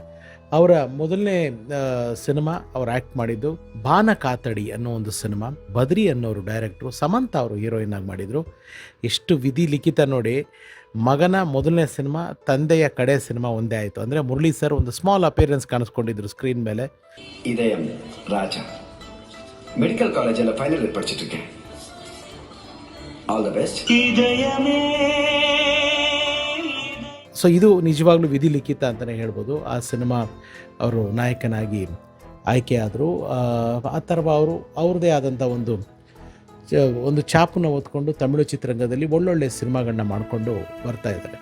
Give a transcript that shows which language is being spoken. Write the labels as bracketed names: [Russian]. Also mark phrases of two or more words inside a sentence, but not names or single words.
[Kannada] ಅವರ ಮೊದಲನೇ ಸಿನಿಮಾ ಅವ್ರು ಆ್ಯಕ್ಟ್ ಮಾಡಿದ್ದು ಬಾನ ಕಾತಡಿ ಅನ್ನೋ ಒಂದು ಸಿನಿಮಾ. ಬದ್ರಿ ಅನ್ನೋರು ಡೈರೆಕ್ಟ್ರು, ಸಮಂತ ಅವರು ಹೀರೋಯಿನ್ ಆಗಿ ಮಾಡಿದರು. ಎಷ್ಟು ವಿಧಿ ಲಿಖಿತ ನೋಡಿ. ಮಗನ ಮೊದಲನೇ ಸಿನಿಮಾ, ತಂದೆಯ ಕಡೆ ಸಿನಿಮಾ ಒಂದೇ ಆಯಿತು. ಅಂದರೆ ಮುರಳಿ ಸರ್ ಒಂದು [English] small appearance [Kannada] ಕಾಣಿಸ್ಕೊಂಡಿದ್ರು ಸ್ಕ್ರೀನ್ ಮೇಲೆ. [Tamil] இதயம் ராஜா [English] medical college-இல் final year [Tamil] படிச்சுட்டு இருக்கேன். [English] All the best. [Kannada] ಸೊ ಇದು ನಿಜವಾಗ್ಲೂ ವಿಧಿ ಲಿಖಿತ ಅಂತಲೇ ಹೇಳ್ಬೋದು. ಆ ಸಿನಿಮಾ ಅವರು ನಾಯಕನಾಗಿ ಆಯ್ಕೆ ಆದರು. ಅಥರ್ವ ಅವರು ಅವ್ರದ್ದೇ ಆದಂಥ ಒಂದು ಛಾಪನ್ನು ಹೊತ್ಕೊಂಡು ತಮಿಳು ಚಿತ್ರರಂಗದಲ್ಲಿ ಒಳ್ಳೊಳ್ಳೆ ಸಿನಿಮಾಗಳನ್ನ ಮಾಡಿಕೊಂಡು ಬರ್ತಾ ಇದ್ದಾರೆ.